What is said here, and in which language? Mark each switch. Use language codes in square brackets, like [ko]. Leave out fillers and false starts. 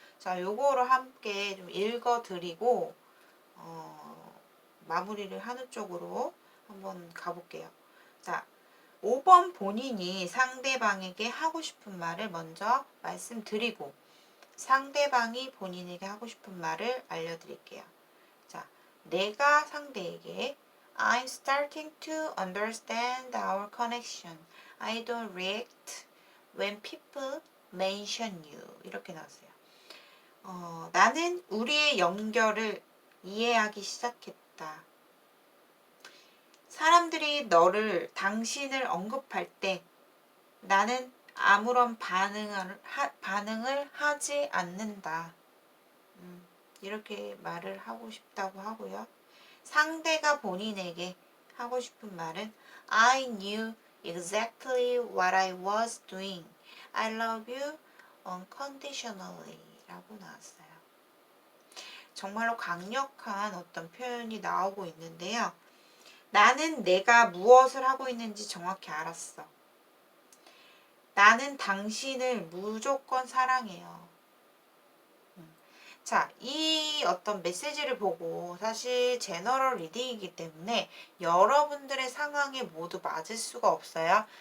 [ko] 자, 요거를 함께 좀 읽어 드리고 마무리를 하는 쪽으로 한번 가볼게요. 자, 5번 본인이 상대방에게 하고 싶은 말을 먼저 말씀드리고 상대방이 본인에게 하고 싶은 말을 알려드릴게요. 자, 내가 상대에게 [en] I'm starting to understand our connection. I don't react when people mention you. [ko] 이렇게 나왔어요. 나는 우리의 연결을 이해하기 시작했다. 사람들이 당신을 언급할 때 나는 아무런 반응을 하지 않는다. 이렇게 말을 하고 싶다고 하고요. 상대가 본인에게 하고 싶은 말은 [en] I knew exactly what I was doing. I love you unconditionally [ko] 라고 나왔어요. 정말로 강력한 어떤 표현이 나오고 있는데요. 나는 내가 무엇을 하고 있는지 정확히 알았어. 나는 당신을 무조건 사랑해요. 자, 이 어떤 메시지를 보고 사실 제너럴 리딩이기 때문에 여러분들의 상황에 모두 맞을 수가 없어요.